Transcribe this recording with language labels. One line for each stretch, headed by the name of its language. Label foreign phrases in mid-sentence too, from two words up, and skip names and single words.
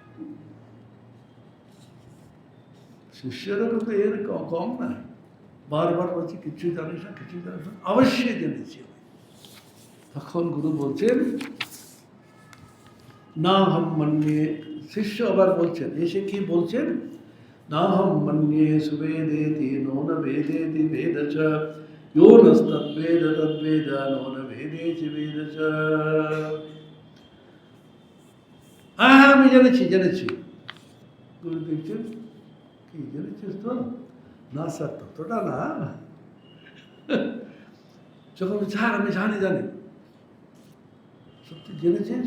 Bangla: শিষ্যরা কিন্তু এর কম না, বারবার বলছি কিছুই জানিস না, কিছুই জানিস না, অবশ্যই জেনেছি। তখন গুরু বলছেন,
Sanskrit: না হম মন্যে,
Bangla: শিষ্য আবার বলছেন, এসে কি বলছেন?
Sanskrit: না হম মন্যে সুবেদেতি নো ন বেদেতি বেদ চ यो नस्तद्वेद तद्वेद नो न भेदेति वेद च।
Bangla: হ্যাঁ হ্যাঁ আমি জেনেছি জেনেছি। গুরু দেখছেন, কি জেনেছিস তো? না স্যার ততটা না। যখন স্যার আমি জানি জানি, সত্যি জেনেছিস?